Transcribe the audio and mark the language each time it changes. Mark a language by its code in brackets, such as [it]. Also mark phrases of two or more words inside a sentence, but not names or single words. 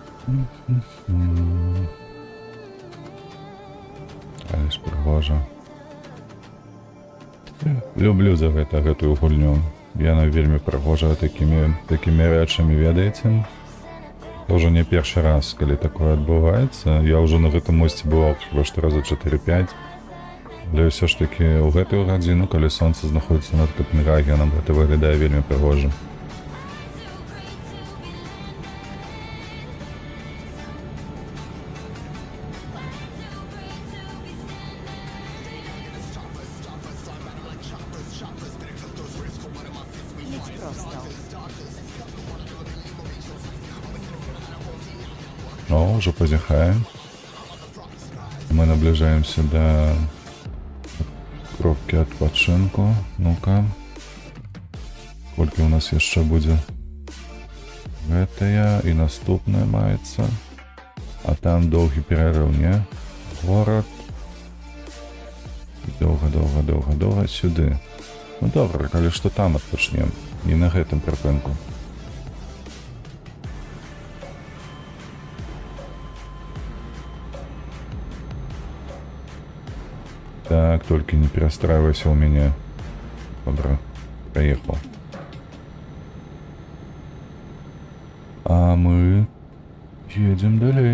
[be] Але ж прыгожа. Люблю за гэтую гульню. Яна вельмі прыгожая такімі рэчамі, ведаеце? Уже не першы раз, калі такое адбываецца. Я ўжо на гэтым мосце бываў што раза 4-5. Але ўсё ж такі ў гэтую гадзіну, калі сонца знаходзіцца над Капенгагенам, гэта выглядае вельмі прыгожа. [pl] Jedź prosto. [be] Ну, уже позяхаем. Мы наближаемся до кропки адпачынку. Ну-ка. Колькі у нас яшчэ будзе? Гэтая і наступная маецца. А там доўгі перерыў, не? Горад. Доўга сюды. Ну добра, калі што там адпачнем. Не на гэтым прыпынку. [ru] Так, только не перестраивайся у меня. Добро, проехал. А мы едем далее.